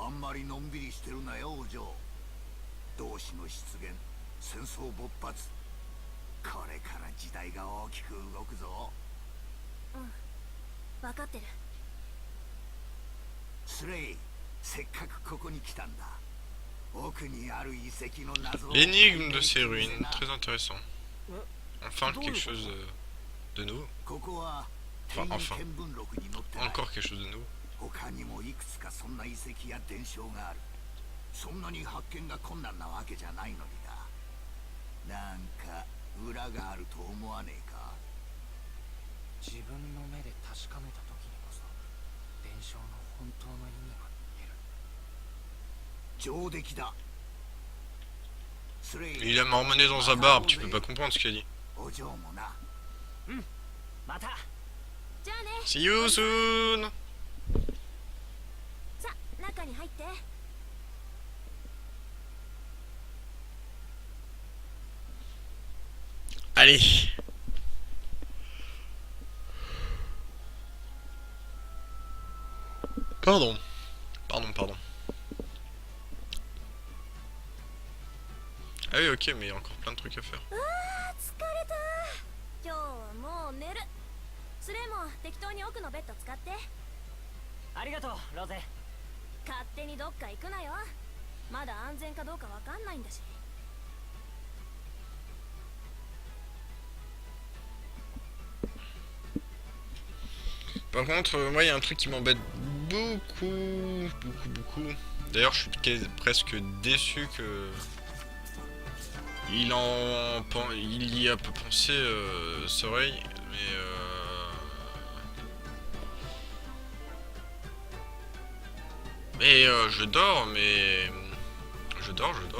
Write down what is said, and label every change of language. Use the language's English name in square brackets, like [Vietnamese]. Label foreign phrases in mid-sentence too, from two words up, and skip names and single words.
[Japanese] あんまりのんびりしてるなよお嬢。同志の出現、戦争勃発、これから時代が大きく動くぞ。分かってる。スレイ、せっかくここに来たんだ。奥にある遺跡の謎を [French] L'énigme de ces ruines, très intéressant. Enfin quelque chose de nouveau. [Japanese] ここは [French] Enfin, [Japanese] 天 [French] enfin. [Japanese] 意見聞録に載ってない。 [French] Encore quelque chose de nouveau. [Japanese] 他にもいくつかそんな遺跡や伝承がある。そんなに発見が困難なわけじゃないのにだ。なんか裏があると思わねえか。自分の目で確かめた時にこそ伝承の本当の意味が見える。上出来だ。スレイ、 [French] Il a marmonné dans sa barbe, tu peux pas comprendre ce qu'il a dit. [Japanese] お嬢もな。また。じゃあね。 [English] See you soon! [Japanese] さ、中に入って。 [French] Allez! Pardon. Pardon. Ah oui, ok, mais il y a encore plein de trucs à faire. [Japanese] 疲れた。今日はもう寝る。スレイも適当に奥のベッド使って。ありがとうロゼ。勝手にどっか行くなよ。まだ安全かどうかわかんないんだし。 [French] Par contre, moi, il y a un truc qui m'embête beaucoup. D'ailleurs, je suis presque déçu que il y a pas pensé Sorey, mais je dors, mais je dors.